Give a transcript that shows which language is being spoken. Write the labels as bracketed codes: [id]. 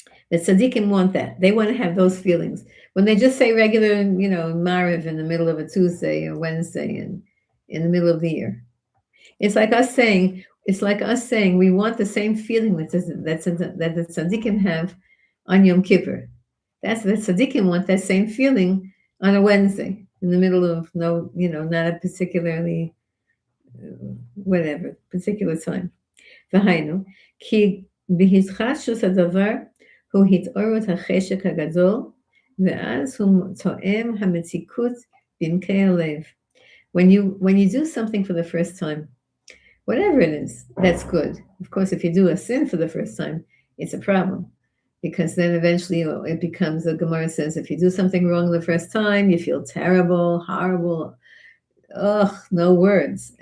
[en] The tzaddikim want that. They want to have those feelings. When they just say regular, Mariv in the middle of a Tuesday or Wednesday and in the middle of the year, it's like us saying we want the same feeling that the tzaddikim have on Yom Kippur. That's the tzaddikim want that same feeling on a Wednesday in the middle of not a particularly particular time. [he] והיינו, כי בהתחדשות הדבר הוא התעוררות החשק הגדול, ואז הוא תואם המתיקות בעמקי הלב. [en] When you do something for the first time, whatever it is, that's good. Of course, if you do a sin for the first time, it's a problem. Because then eventually it becomes, the Gemara says, if you do something wrong the first time, you feel terrible, horrible, no words.